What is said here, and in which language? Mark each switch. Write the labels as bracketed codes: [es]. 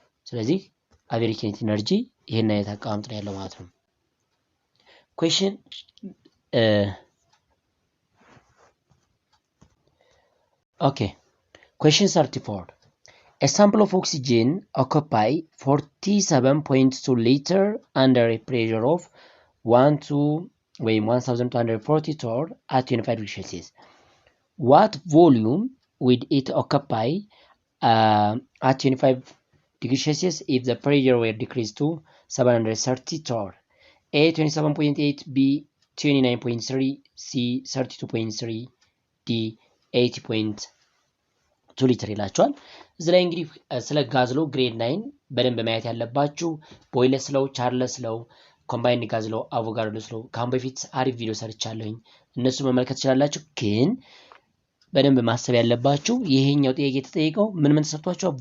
[am] ስለዚህ አቨሬጅ ኪኔቲክ ኤነርጂ ይሄን አይነት አቀማመጥ ነው ያለው ማለት ነው። [en] question okay question 34 A sample of oxygen occupy 47.2 liter under a pressure of 1240 torr at 25 degrees Celsius. What volume would it occupy at 25 degrees Celsius if the pressure were decreased to 730 torr? [am] A 27.8, B 29.3, C 32.3, D 80.2 ሊትር ይላችኋል። እዚህ ላይ እንግዲህ ስለ ጋዝ ሎው ግሬድ 9 በደንብ ማየት ያለባችሁ ቦይለስ ሎው፣ ቻርለስ ሎው፣ ኮምባይንድ ጋዝ ሎው፣ አቮጋድሮ ሎው ካሁን በፊት አሪፍ ቪዲዮ ሰርቻለሁኝ እነሱ መመልከት ትችላላችሁ። ግን በደንብ ማሰብ ያለባችሁ ይሄኛው ጥያቄ የተጠየቀው ምን ተሰጥቷችኋል?